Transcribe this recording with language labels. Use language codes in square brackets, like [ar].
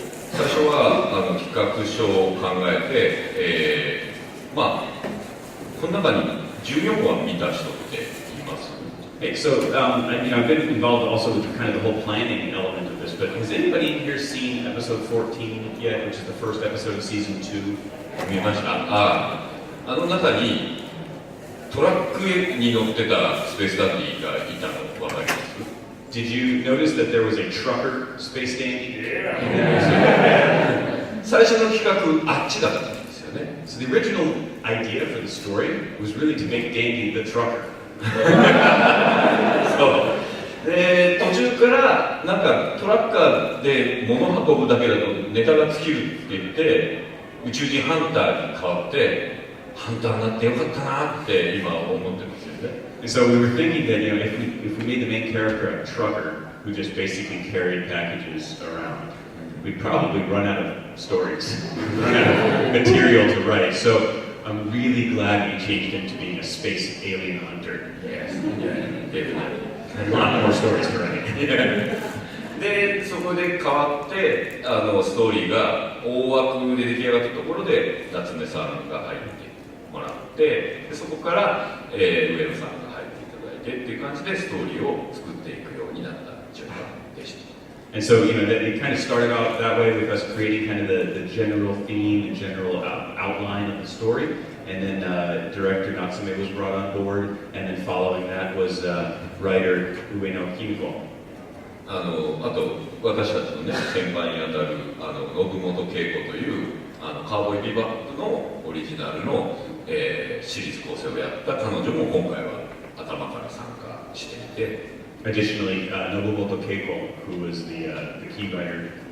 [ja] 最初は企画書を考えて、まあこの中に14話見た人っています。 [en] Hey, so you know, I've been involved also with kind of the whole planning element of this. But has anybody in here seen episode 14 yet, which is the first episode of season 2? [ja] 見ました。中にトラックに乗ってたスペースダンディがいたの分かります？ [en] Did you notice that there was a trucker space dandy? [ja] 最初の企画あっちだったんですよね。 [en] So the original idea for the story was really to make Dandy the trucker. [ja] そうで途中からなんかトラッカーで物運ぶだけだとネタが尽きるって言って宇宙人ハンターに変わってハンターになってよかったなって今思ってますよね。 [en] And so we were thinking that, you know, if we made the main character a trucker who just basically carried packages around, we'd probably run out of stories, run out of material to write. So I'm really glad we changed him to being a space alien hunter. Yes. Yeah, A lot more stories to write. [ja] でそこで変わってストーリーが大枠で出来上がったところで夏目さんが入ってもらってでそこから、上野さんが入っていただいてっていう感じでストーリーを作っていくようになった順番でした。 [en] And so, you know, it kind of started out that way with us creating kind of the general theme, the general outline of the story. And then director Natsume was brought on board. And then following that was writer Ueno Kimiko. [ja] あと私たちのね先輩にあたる信本恵子というカウボーイビバップのオリジナルの、シリーズ構成をやった彼女も今回は頭から参加していて。 [en] Additionally, Nobumoto Keiko, who was the key writer